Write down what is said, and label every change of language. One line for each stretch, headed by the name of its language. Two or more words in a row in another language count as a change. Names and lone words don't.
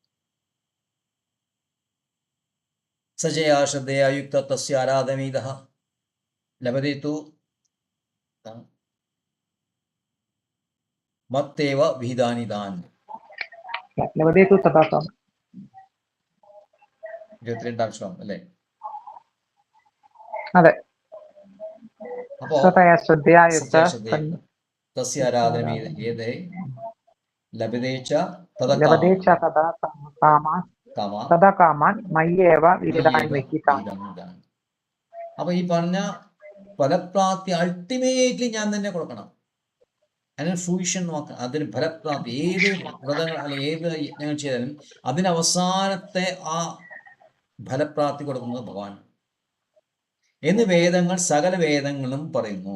Sanskrit: സജയാ ശ്രദ്ധയായുക്ത തസ്യ ആരാധമീത ലഭതേതു മത്തേവ വിഹിതാനി താൻ. ലഭതേതു തഥാ.
Malayalam: 22ാം ശ്ലോകം അല്ലേ? അതെ. അപ്പോ
Sanskrit: ശ്രദ്ധയാ ശ്രദ്ധയായുക്ത സത്യാശ്രദ്ധയുക്ത തസ്യ ആരാധന ഏതേ ലഭ്യതേച്ച ലഭതേ ച തഥാ കാമാൻ കാമ തഥാ കാമാൻ മയ്യേവ വിഹിതാൻ.
Malayalam: അപ്പൊ ഈ പറഞ്ഞ ഫലപ്രാപ്തി അൾട്ടിമേറ്റ്ലി ഞാൻ തന്നെ കൊടുക്കണം. അതിന് ഫ്രൂഷൻ നോക്കണം, അതിന് ഫലപ്രാപ്തി. ഏത് വ്രതങ്ങൾ അല്ലെങ്കിൽ ഏത് യജ്ഞങ്ങൾ ചെയ്താലും അതിന് അവസാനത്തെ ആ ഫലപ്രാപ്തി കൊടുക്കുന്നത് ഭഗവാൻ എന്ന് വേദങ്ങൾ, സകല വേദങ്ങളും പറയുന്നു.